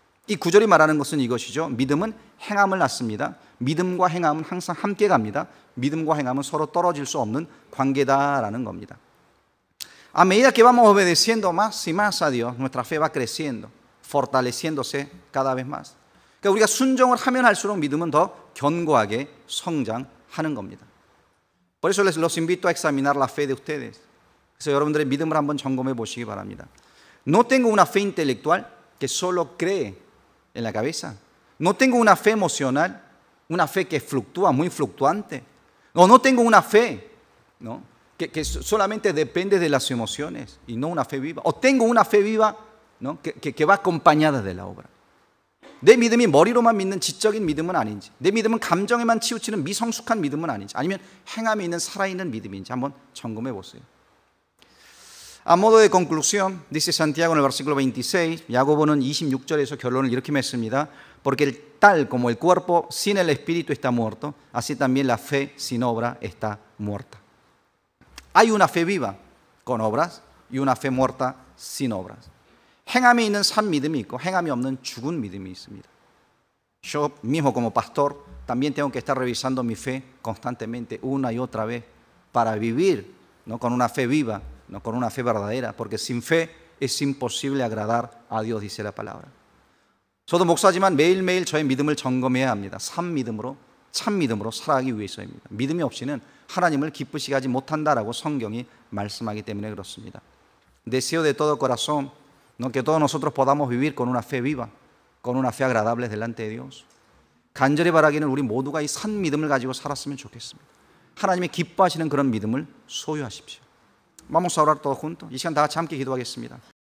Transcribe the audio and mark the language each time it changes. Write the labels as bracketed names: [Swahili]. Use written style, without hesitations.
[Korean] 이 구절이 말하는 것은 이것이죠. 믿음은 행함을 낳습니다. 믿음과 행함은 항상 함께 갑니다. 믿음과 행함은 서로 떨어질 수 없는 관계다라는 겁니다. [Spanish] A medida que vamos obedeciendo más y más a Dios, nuestra fe va creciendo, fortaleciéndose cada vez más. [Korean] 그러니까 우리가 순종을 하면 할수록 믿음은 더 견고하게 성장하는 겁니다. [Spanish] Por eso los invito a examinar la fe de ustedes. [Korean] 그래서 여러분들의 믿음을 한번 점검해 보시기 바랍니다. [Spanish] No tengo una fe intelectual que solo cree en la cabeza. No tengo una fe emocional, una fe que fluctúa, muy fluctuante. No tengo una fe, ¿no? que solamente depende de las emociones y no una fe viva. O tengo una fe viva, ¿no? que va acompañada de la obra. [Korean] 내 믿음이 머리로만 믿는 지적인 믿음은 아닌지, 내 믿음은 감정에만 치우치는 미성숙한 믿음은 아닌지, 아니면 행함에 있는 살아있는 믿음인지 한번 점검해 보세요. [Spanish] A modo de conclusión, dice Santiago en el versículo 26, [Korean] 야고보는 26절에서 결론을 이렇게 맺습니다. [Spanish] Porque tal como el cuerpo sin el espíritu está muerto, así también la fe sin obra está muerta. Hay una fe viva con obras y una fe muerta sin obras. [Korean] 행함이 있는 산 믿음이 있고 행함이 없는 죽은 믿음이 있습니다. [Spanish] Yo mismo como pastor también tengo que estar revisando mi fe constantemente una y otra vez para vivir, ¿no? con una fe viva, ¿no? con una fe verdadera, porque sin fe es imposible agradar a Dios, dice la palabra. [Korean] 저도 목사지만 매일매일 저의 믿음을 점검해야 합니다. 산 믿음으로, 참 믿음으로 살아가기 위해서입니다. 믿음이 없이는 하나님을 기쁘시게 하지 못한다라고 성경이 말씀하기 때문에 그렇습니다. [Spanish] Deseo de todo corazón, ¿no? que todos nosotros podamos vivir con una fe viva, con una fe agradable delante de Dios. [Korean] 간절히 바라기는 우리 모두가 이 산 믿음을 가지고 살았으면 좋겠습니다. 하나님의 기뻐하시는 그런 믿음을 소유하십시오. [Spanish] Vamos a orar todos juntos. [Korean] 이 시간 다 같이 함께 기도하겠습니다.